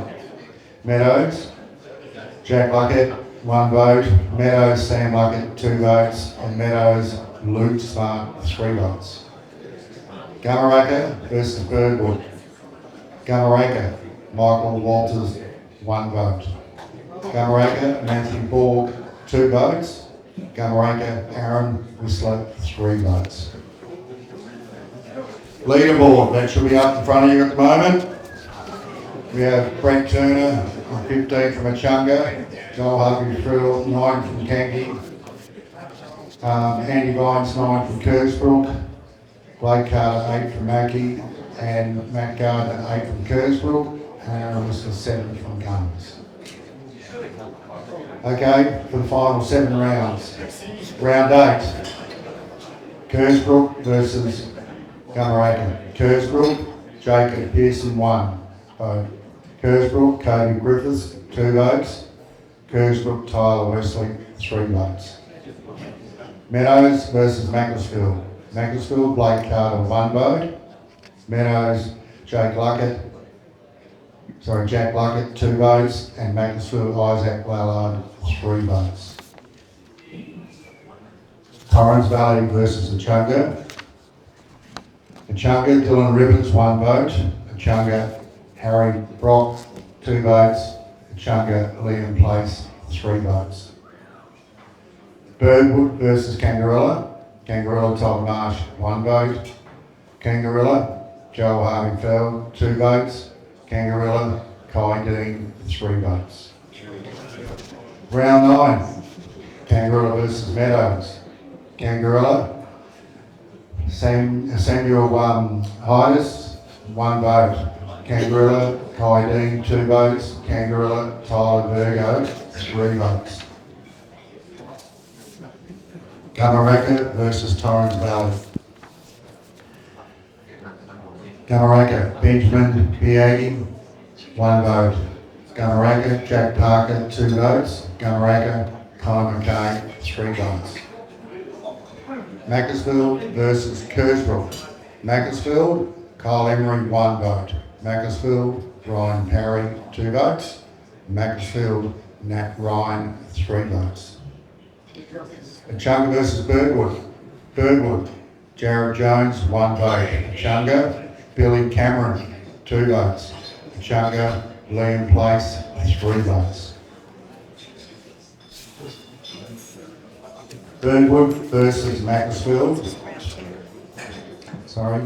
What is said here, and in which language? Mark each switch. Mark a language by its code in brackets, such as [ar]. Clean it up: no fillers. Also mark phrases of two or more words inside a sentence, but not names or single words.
[en] Meadows, Jack Luckett, 1 vote. Meadows, Sam Luckett, 2 votes. And Meadows, Luke Smart, 3 votes. Gamaraka versus Birdwood. Gamaraka, Michael Walters, 1 vote. Gamaraka, Matthew Borg, 2 votes. Gamaraka, Aaron Whistler, 3 votes. Leaderboard, that should be up in front of you at the moment. We have Brett Turner, 15 from Echunga. Joel Harvey-Frill, 9 from Kangi. Andy Vines, 9 from Kersbrook. Blake Carter, 8 from Mackey. And Matt Gardner, 8 from Kersbrook. And Aaron Whistler, 7 from Guns. Okay, for the final 7 rounds. Round 8. Kersbrook versus Gamaraka. Kersbrook, Jacob Pearson, 1 vote. Kersbrook, Cody Griffiths, 2 votes. Kersbrook, Tyler Wesley, 3 votes. Meadows versus Macclesfield. Macclesfield, Blake Carter, 1 vote. Meadows, Jack Luckett, 2 votes. And Macclesfield, Isaac Ballard, 3 votes. Torrens Valley versus Echunga. Echunga, Dylan Ribbons, 1 vote. Echunga, Harry Brock, 2 votes. Echunga, Liam Place, 3 votes. Birdwood versus Kangarilla. Kangarilla, Todd Marsh, 1 vote. Kangarilla, Joel Harvey-Feld, 2 votes. Kangarilla, Kai Dean, 3 votes. Round 9. Kangarilla versus Meadows. Kangarilla, Samuel Hydus, 1 vote. Kangarilla, Kai Dean, 2 votes. Kangarilla, Tyler Virgo, 3 votes. Gamaraka versus Torrens Valley. Gamaraka Benjamin Biagi, 1 vote. Gamaraka Jack Parker, 2 votes. Gamaraka Colin McKay, 3 votes. Macclesfield versus Kersbrook. Macclesfield, Kyle Emery, 1 vote. Macclesfield, Ryan Parry, 2 votes. Macclesfield, Nat Ryan, 3 votes. Echunga versus Birdwood. Birdwood, Jared Jones, 1 vote. Echunga, Billy Cameron, 2 votes. Echunga, Liam Place, 3 votes. Birdwood versus Macclesfield. Sorry.